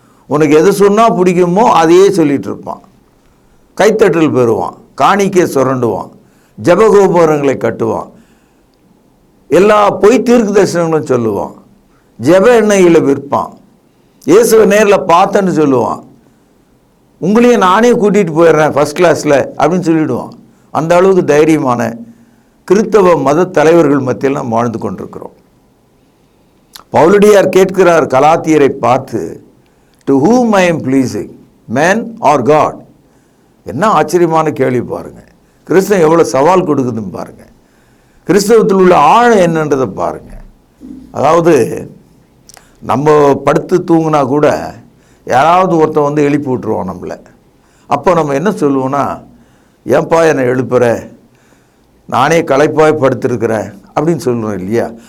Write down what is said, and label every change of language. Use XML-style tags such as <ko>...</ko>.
<ta>உனக்கு எது சொன்னால் பிடிக்குமோ அதையே சொல்லிகிட்டு இருப்பான். கைத்தட்டல் பெறுவான், காணிக்கை சுரண்டுவான், ஜபகோபுரங்களை கட்டுவான், எல்லா பொய் தீர்க்கு தரிசனங்களும் சொல்லுவான், ஜப எண்ணெயில் விற்பான், இயேசுவை நேரில் பார்த்தேன்னு சொல்லுவான், உங்களையும் நானே கூட்டிகிட்டு போயிடுறேன் ஃபஸ்ட் கிளாஸில் அப்படின்னு சொல்லிவிடுவான். அந்த அளவுக்கு தைரியமான கிறிஸ்தவ மத தலைவர்கள் மத்தியில் நாம் வாழ்ந்து கொண்டிருக்கிறோம். பவுலடியார் கேட்கிறார் கலாத்தியரை பார்த்து,</ta> <en>To whom I am pleasing, man or God?</en> <ta>என்ன ஆச்சரியமான கேள்வி பாருங்கள். கிறிஸ்தவம் எவ்வளோ சவால் கொடுக்குதுன்னு பாருங்கள். கிறிஸ்தவத்தில் உள்ள ஆழம் என்னன்றதை பாருங்கள். அதாவது நம்ம படுத்து தூங்கினா கூட யாராவது ஒருத்தன் வந்து எழுப்பி விட்டுருவோம் நம்மளை. அப்போ நம்ம என்ன சொல்லுவோன்னா, ஏன்பா என்னை எழுப்புற, நானே களைப்பாய் படுத்திருக்கிறேன் அப்படின்னு சொல்லுவோம் இல்லையா?</ta>